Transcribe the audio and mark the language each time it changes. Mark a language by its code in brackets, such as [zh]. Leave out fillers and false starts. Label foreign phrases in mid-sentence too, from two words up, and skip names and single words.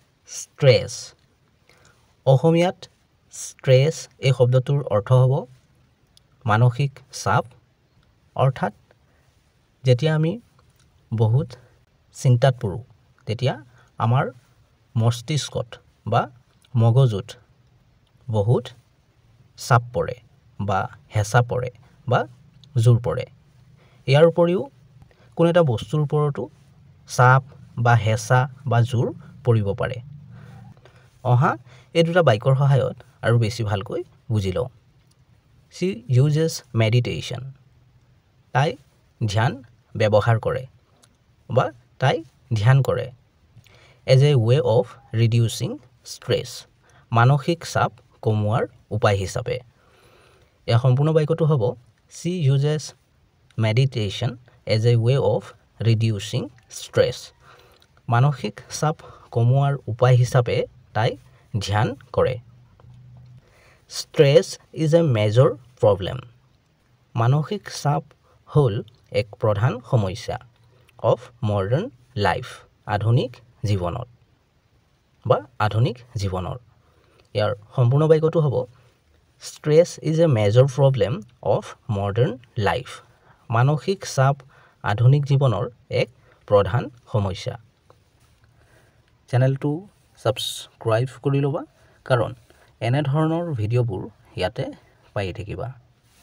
[as] ষ্ট্ৰেছ অসমীয়াত ষ্ট্ৰেছ এই শব্দটোৰ অৰ্থ হ'ব মানসিক চাপ অৰ্থাৎ যেতিয়া আমি বহুত চিন্তাত পৰোঁ তেতিয়া আমাৰ মস্তিষ্কত বা মগজুত বহুত চাপ পৰে বা হেঁচা পৰে বা জোৰ পৰে ইয়াৰ উপৰিও কোনো এটা বস্তুৰ ওপৰতো চাপ বা হেঁচা বা জোৰ পৰিব পাৰে অহা এই দুটা বাক্যৰ সহায়ত আৰু বেছি ভালকৈ বুজি লওঁ [en] She uses meditation [as] তাই ধ্যান ব্যৱহাৰ কৰে বা তাই ধ্যান কৰে [en] as a way of reducing stress [as] মানসিক চাপ কমোৱাৰ উপায় হিচাপে এই সম্পূৰ্ণ বাক্যটো হ'ব [en] She uses meditation as a way of reducing stress [as] মানসিক চাপ কমোৱাৰ উপায় হিচাপে তাই ধ্যান কৰে [en] Stress is a major problem [as] মানসিক চাপ হ'ল এক প্ৰধান সমস্যা [en] of modern life [as] আধুনিক জীৱনত বা আধুনিক জীৱনৰ ইয়াৰ সম্পূৰ্ণ বাক্যটো হ'ব [en] Stress is a major problem of modern life [as] মানসিক চাপ আধুনিক জীৱনৰ এক প্ৰধান সমস্যা চেনেলটো সাবস্ক্ৰাইব কৰি ল'বা কাৰণ এনে ধৰণৰ ভিডিঅ'বোৰ ইয়াতে পাই থাকিবা